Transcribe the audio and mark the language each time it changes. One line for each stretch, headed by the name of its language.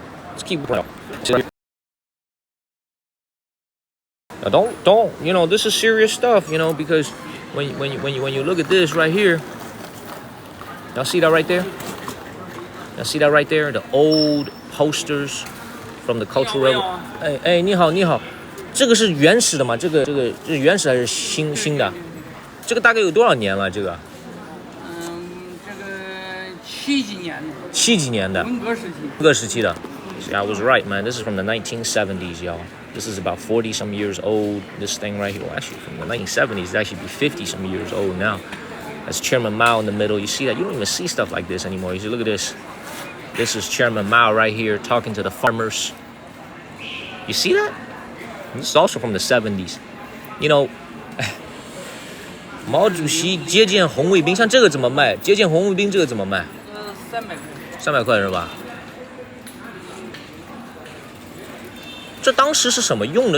English: Let's keep playing. Now don't, you know, this is serious stuff, you know, because when you look at this right here, y'all see that right there? Y'all see that right there? The old posters from the Cultural Revolution.
Chinese: 哎，你好，你好，这个是原始的吗？这个是原始还是新的？这个大概有多少年了？这个？这个70几年的。 70几年的。文革时期。文革时期的。
English: See, I was right, man. This is from the 1970s, y'all. This is about 40 some years old. This thing right here, well, actually from the 1970s, it actually be 50 some years old now. That's Chairman Mao in the middle. You see that? You don't even see stuff like this anymore. You see, look at this. This is Chairman Mao right here talking to the farmers. You see that? This is also from the 70s. You know,
Chinese: 毛主席接见红卫兵，像这个怎么卖？接见红卫兵这个怎么卖？300块。 300块是吧？这当时是什么用的？